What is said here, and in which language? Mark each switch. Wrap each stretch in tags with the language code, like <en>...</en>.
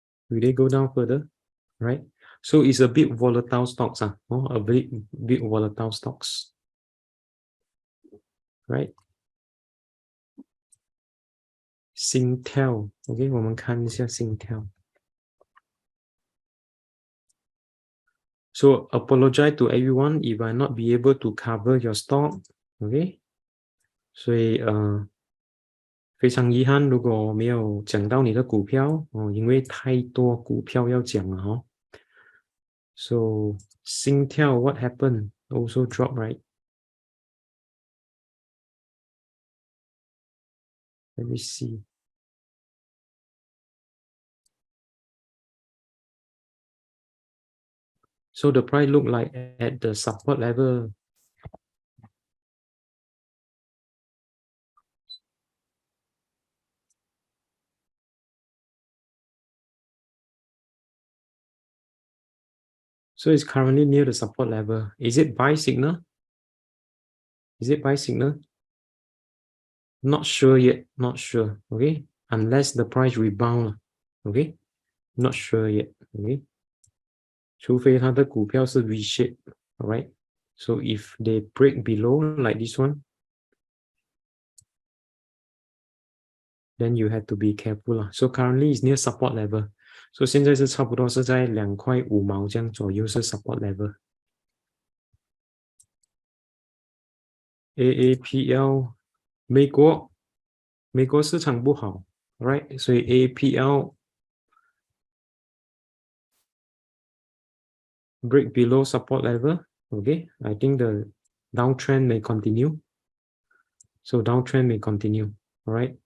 <en>Will they go down further? Right? So it's a bit volatile stocks, a bit volatile stocks, right?</en> <zh>Singtel, okay, 我们看一下 Singtel.</zh> <en>So apologize to everyone if I not be able to cover your stock, okay?</en> <zh>所以非常遗憾，如果没有讲到你的股票因为太多股票要讲了</zh> <en>So Singtel, what happened? Also dropped, right? Let me see. So the price look like at the support level. So it's currently near the support level. Is it buy signal? Is it buy signal? Not sure yet. Not sure. Okay. Unless the price rebound. Okay. Not sure yet. Okay.</en> <zh>除非它的股票是</zh> <en>V shape. Alright. So if they break below like this one, then you have to be careful. So currently it's near support level.</en> <zh>So 现在是差不多是在2.5块这样左右是 support level.</zh> <en>AAPL</en> <zh>美国市场不好</zh> <en>right</en> <zh>所以</zh> <en>AAPL break below support level. Okay, I think the downtrend may continue. So downtrend may continue. All right.</en>